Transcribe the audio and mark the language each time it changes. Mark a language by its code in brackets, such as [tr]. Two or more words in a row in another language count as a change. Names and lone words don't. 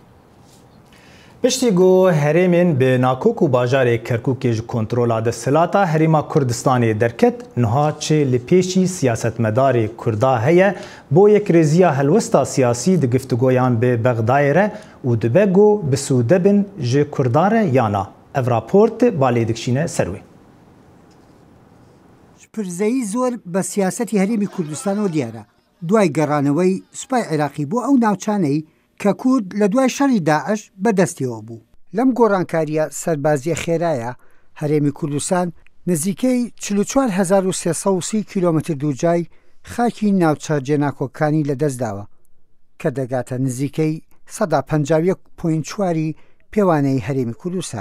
[ku] پشتی گو هەرێمێن بە ناکۆک و باژارێک کەرکووکێژ کۆنترۆلا دەسەلاتا هەرێما کوردستانی دەرکەت نها چێ لە پێشی سیاسەتمەداری کوردا هەیە بۆ یەکرێزیە هەلوەستا سیاسی di گفتوگۆیان بێ بەغدایرە و دبە گو بسوودە بن ji کوردارە یانا ev raport balê dikşîne ser wê. [ckb] پرزەیی زۆر بە سیاسەتی هەرێمی کوردستانەوە دیارە دوای گەڕانەوەی سوپای عێراقی بۆ ئەو ناوچانەی کە کورد لە دوای شەڕی داعش بەدەستیەوە بوو. لەم گۆڕانکاریە سەربازیە خێرایە هەرێمی کوردستان نزیکەی 44330 کیلۆمتر دووجای خاکی ناوچە جێناکۆکانی لەدەستداوە کە دەگاتە نزیکەی 151.4 پێوانەی هەرێمی کوردستان.